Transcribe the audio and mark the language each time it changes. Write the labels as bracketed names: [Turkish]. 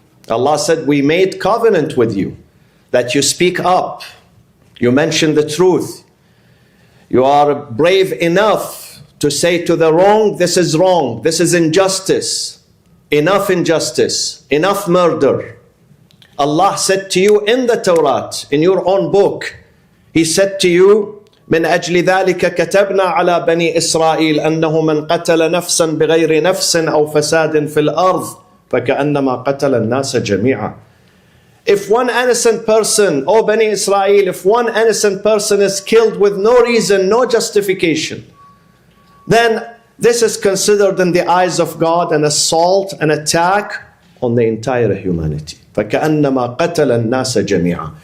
[English] Allah said, we made covenant with you that you speak up, you mention the truth, you are brave enough to say to the wrong, this is wrong, this is injustice, enough murder. Allah said to you in the Torah, in your own book, He said to you, [Arabic] من أجل ذلك كتبنا على بني إسرائيل أنه من قتل نفسا بغير نفس أو فساد في الأرض فكأنما قتل الناس جميعا. [English] If one innocent person, O Bani Israel, if one innocent person is killed with no reason, no justification, then this is considered in the eyes of God an assault, an attack on the entire humanity. [Arabic] فكأنما قتل الناس جميعا.